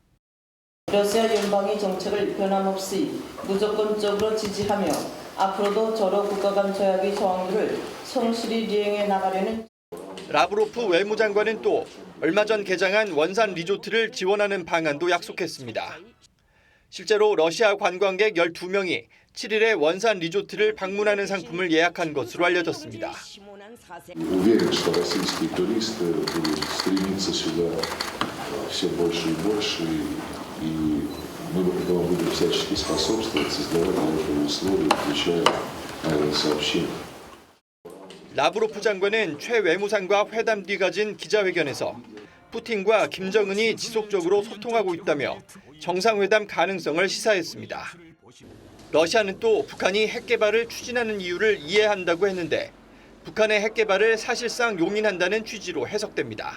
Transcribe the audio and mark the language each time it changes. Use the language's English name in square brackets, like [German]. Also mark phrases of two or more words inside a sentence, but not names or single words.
[Korean] 러시아 연방의 정책을 변함없이 무조건적으로 지지하며 앞으로도 저러 국가 간 조약의 조항들을 성실히 이행해 나가려는 라브로프 외무장관은 또 얼마 전 개장한 원산 리조트를 지원하는 방안도 약속했습니다. 실제로 러시아 관광객 12명이 7일에 원산 리조트를 방문하는 상품을 예약한 것으로 알려졌습니다. [Russian] Уверен, что российские туристы будут стремиться сюда все больше и больше, и мы будем всячески способствовать, создавать для этого условия, включая авиасообщение. [Korean] 라브로프 장관은 최 외무상과 회담 뒤 가진 기자회견에서 푸틴과 김정은이 지속적으로 소통하고 있다며 정상회담 가능성을 시사했습니다. 러시아는 또 북한이 핵 개발을 추진하는 이유를 이해한다고 했는데 북한의 핵 개발을 사실상 용인한다는 취지로 해석됩니다.